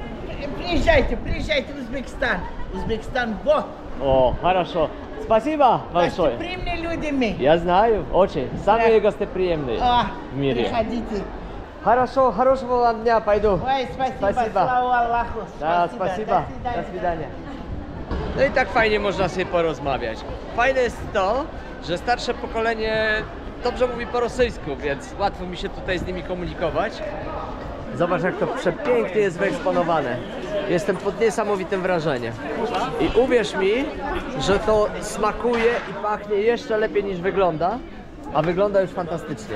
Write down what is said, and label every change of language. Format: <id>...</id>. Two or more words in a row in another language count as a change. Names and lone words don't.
<ru>Приезжайте в Узбекистан. Узбекистан, вот. О, хорошо. Спасибо большое. Гостеприимные люди мы. Я знаю, очень. Самые гостеприимные А, в мире. приходите. Хорошо, хорошего вам дня, пойду. Ой, спасибо, Спасибо. слава Аллаху. Да, спасибо. До До свидания.</ru> <pl>No i tak fajnie można sobie porozmawiać. Fajne jest to, że starsze pokolenie dobrze mówi po rosyjsku, więc łatwo mi się tutaj z nimi komunikować. Zobacz, jak to przepięknie jest wyeksponowane. Jestem pod niesamowitym wrażeniem. I uwierz mi, że to smakuje i pachnie jeszcze lepiej niż wygląda, a wygląda już fantastycznie.</pl>